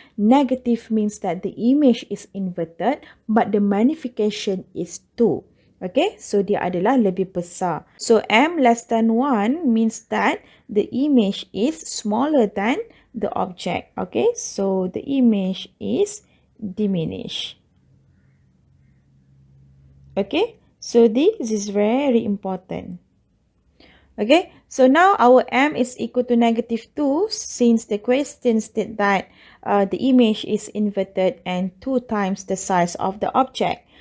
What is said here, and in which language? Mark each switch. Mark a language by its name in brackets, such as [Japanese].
[English] Negative means that the image is inverted, but the magnification is 2. [Malay] Okay, so dia adalah lebih besar. [English] So M less than 1 means that the image is smaller than the object. Okay, so the image is diminished. Okay, so this is very important. Okay, so now our M is equal to negative 2 since the question state that the image is inverted and 2 times the size of the object.